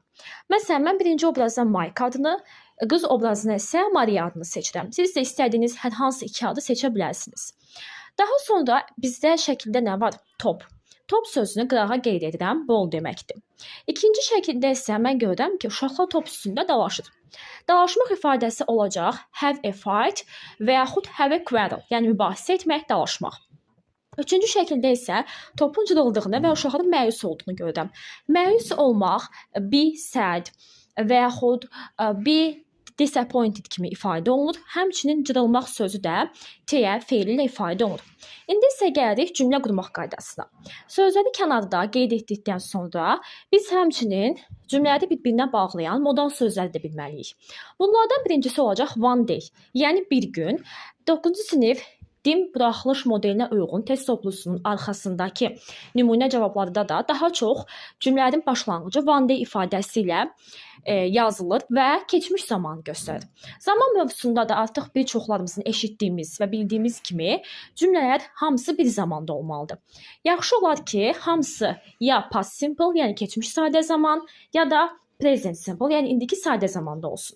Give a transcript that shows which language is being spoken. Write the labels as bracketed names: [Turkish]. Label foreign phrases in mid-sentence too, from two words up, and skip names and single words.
[Azerbaijani] Məsələn, mən birinci obrazda Mike adını, qız obrazına isə Maria adını seçirəm. Siz də istədiyiniz hər hansı 2 adı seçə bilərsiniz. Daha sonra bizdə şəkildə nə var? Top. Top sözünü qırağa qeyd edirəm, bol deməkdir. İkinci şəkildə isə mən görürəm ki, uşaqlar top üstündə dalaşır. Dalaşmaq ifadəsi olacaq [English] have a fight [Azerbaijani] və yaxud [English] have a quarrel, [Azerbaijani] yəni mübahisə etmək, dalaşmaq. Üçüncü şəkildə isə topun cırıldığını və uşaqların məyus olduğunu görürəm. Məyus olmaq [English] be sad [Azerbaijani] və yaxud [English] be disappointed [Azerbaijani] kimi ifadə olunur. Həmçinin cırılmaq sözü də teyə feili ilə ifadə olunur. İndi isə gəlirik cümlə qurmaq qaydasına. Sözləri kənarda qeyd etdikdən sonra biz həmçinin cümlələri bir-birinə bağlayan modal sözləri də bilməliyik. Bunlardan birincisi olacaq [English] one day, [Azerbaijani] yəni bir gün. 9-cu sinif din buraxılış modelinə uyğun test toplusunun arxasındakı nümunə cavablarda da daha çox cümlələrin başlanğıcı [English] one day [Azerbaijani] ifadəsi ilə yazılır və keçmiş zamanı göstərir. Zaman mövzusunda da artıq bir çoxlarımızın eşitdiyimiz və bildiyimiz kimi cümlələr hamısı bir zamanda olmalıdır. Yaxşı olar ki, hamısı ya [English] past simple, [Azerbaijani] yəni keçmiş sadə zaman, ya da [English] present simple, [Azerbaijani] yəni indiki sadə zamanda olsun.